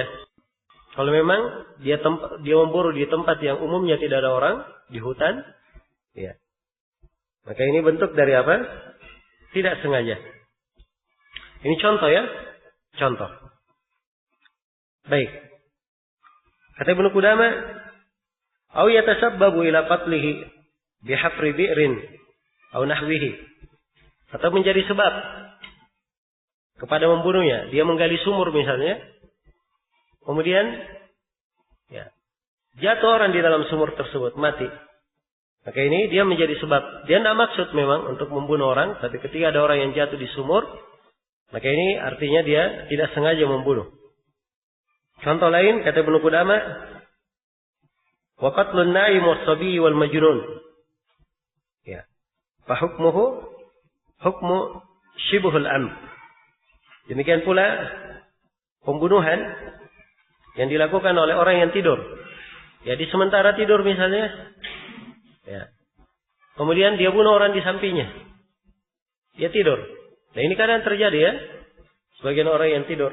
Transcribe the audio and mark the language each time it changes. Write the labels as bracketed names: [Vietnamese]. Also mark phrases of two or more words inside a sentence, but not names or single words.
[Indonesian] Kalau memang dia memburu di tempat yang umumnya tidak ada orang, di hutan, ya. Maka ini bentuk dari apa? Tidak sengaja. Ini contoh ya, contoh. Baik. Kata Ibnu Qudamah, [Arabic] "أو يتسبب إلى قتله بحفر بئر أو نحوه." [Indonesian] Atau menjadi sebab kepada membunuhnya, dia menggali sumur misalnya. Kemudian ya, jatuh orang di dalam sumur tersebut, mati. Maka ini dia menjadi sebab. Dia tidak maksud memang untuk membunuh orang, tapi ketika ada orang yang jatuh di sumur, maka ini artinya dia tidak sengaja membunuh. Contoh lain kata Ibnu Qudamah, [Arabic] وقتل النائم والصبي والمجنون. [Indonesian] Ya. [Arabic] فحكمه حكم شبه العمد. [Indonesian] Demikian pula pembunuhan yang dilakukan oleh orang yang tidur. Ya, di sementara tidur misalnya. Ya. Kemudian dia bunuh orang di sampingnya. Dia tidur. Nah, ini kadang terjadi ya. Sebagian orang yang tidur.